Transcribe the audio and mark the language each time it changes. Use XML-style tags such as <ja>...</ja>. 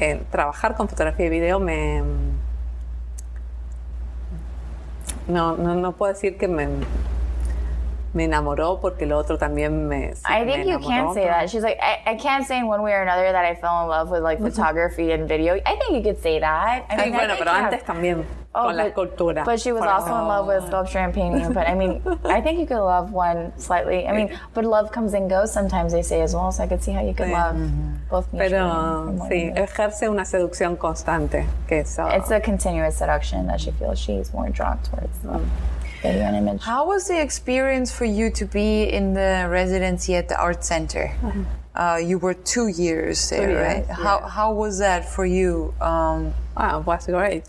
<es>Trabajar con fotografía y video no puedo decir que me enamoró, porque lo otro también</es> <en>I think you can say that. She's like, I can't say in one way or another that I fell in love with like photography and video. I think you could say that. I</en> <es>sí,</es> <en>mean,</en> <es>bueno, pero antes también con la escultura.</es> <en>But she was also in love with sculpture and painting. But I mean, I think you could love one slightly. I mean, but love comes and goes sometimes, they say as well. So I could see how you could love both mutually.</en> <es>Pero sí, ejerce una seducción constante. Que eso.</es> <en>It's a continuous seduction that she feels she's more drawn towards. Video and image. How was the experience for you to be in the residency at the art center? You were 2 years there, right? Yeah. How was that for you? It was great.</en>